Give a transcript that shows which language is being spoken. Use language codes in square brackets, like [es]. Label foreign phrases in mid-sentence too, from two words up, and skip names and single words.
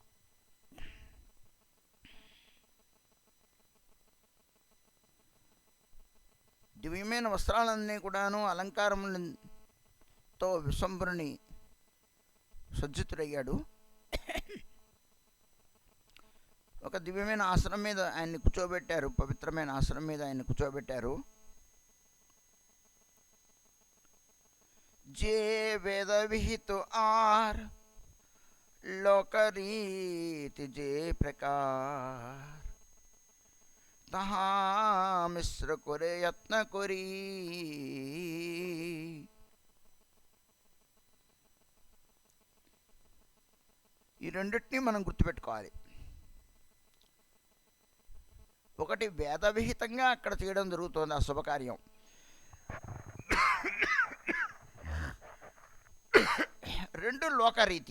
[te] దివ్యమైన వస్త్రాలన్నీ కూడాను అలంకారములతో విశ్వంభరుని సజ్జితుడయ్యాడు. ఒక దివ్యమైన ఆసనం మీద ఆయన్ని కూర్చోబెట్టారు, పవిత్రమైన ఆసనం మీద ఆయన్ని కూర్చోబెట్టారు. [bn] যে বেদ বিহিত আর লোকরীতি যে প্রকার তাহা মিশ্র করে যত্ন করি. [te] ఈ రెండింటినీ మనం గుర్తుపెట్టుకోవాలి. ఒకటి వేద విహితంగా అక్కడ చేయడం జరుగుతోంది ఆ శుభకార్యం. రెండు లోకరీతి.